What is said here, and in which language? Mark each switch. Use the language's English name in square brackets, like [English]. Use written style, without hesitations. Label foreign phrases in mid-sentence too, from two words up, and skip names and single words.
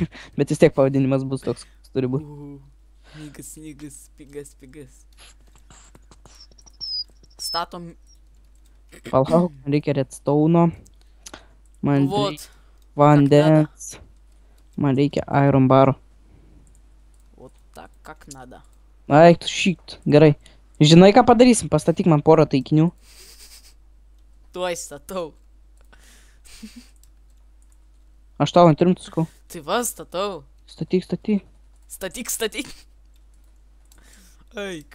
[Lithuanian] bet vis tiek pavadinimas bus toks, koks turi būti. Snygas, pigas. Statom. Palauk, man reikia redstone'o, man reikia [Russian] Вот. [Lithuanian] vandens, man reikia [English] iron baro. [Russian] Вот так, как надо. [Lithuanian] Eik tu šyt, gerai. Žinai, ką padarysim, pastatyk man porą taikinių. Tuoj statau. Aš tau ant rimtų sakau. Tai va, statau. Statyk. Statyk. Eik.